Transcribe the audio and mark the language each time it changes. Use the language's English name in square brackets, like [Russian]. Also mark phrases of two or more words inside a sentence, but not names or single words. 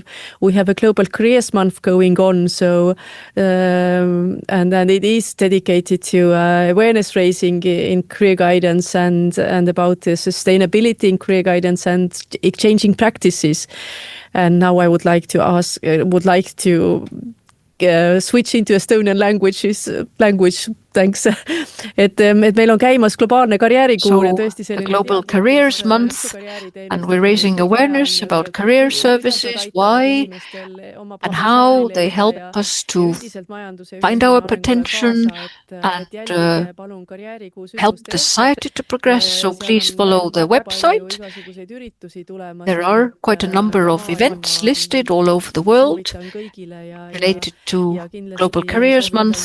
[English] We have a Global Careers Month going on, so and then it is dedicated to awareness raising in career guidance and about the sustainability in career guidance and exchanging practices. And now I would like to switch into Estonian language. Thanks. [Estonian] et meil on käimas globaalne karjäärikuur ja tõesti [English] the Global Careers Month, and we're raising awareness about career services, why and how they help us to find our potential and help the society to progress. So please follow the website. There are quite a number of events listed all over the world related to Global Careers Month.